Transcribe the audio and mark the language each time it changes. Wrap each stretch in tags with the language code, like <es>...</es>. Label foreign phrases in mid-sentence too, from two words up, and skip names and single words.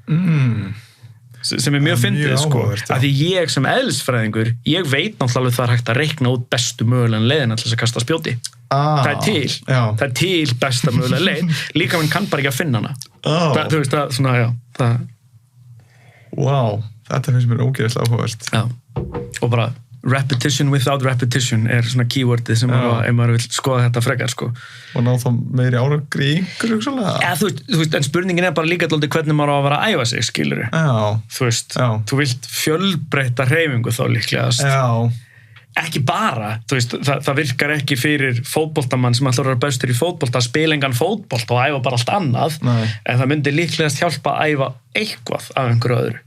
<is>Sem er mjög fyndið, sko, að því ég sem eðlisfræðingur, ég veit náttúrulega það er hægt að reikna út bestu mögulegan leiðina til þess að kasta spjóti. Það er til, það er til besta mögulega leið, líka mann kann bara ekki að finna hana. Þú veist, það, svona, já, það. Wow, þetta finnst mér ógeðslega áhugavert. Já, og bara</is> <en>repetition without repetition</en> <is>er svona keywordið sem ef maður vil skoða þetta frekar, sko. Og ná þá meiri árangri í ykkur, hugsalega? Ja, þú veist, en spurningin er bara líka alltaf hvernig maður á að vera að æfa sig, skilurðu. Þú veist, þú vilt fjölbreytta hreyfingu þá líklegast. Ekki bara, þú veist, það virkar ekki fyrir fótboltamann sem alltaf er bestur í fótbolta að spila engan fótbolta og æfa bara allt annað, en það myndi líklegast hjálpa að æfa eitthvað af einhverju öðru.</is>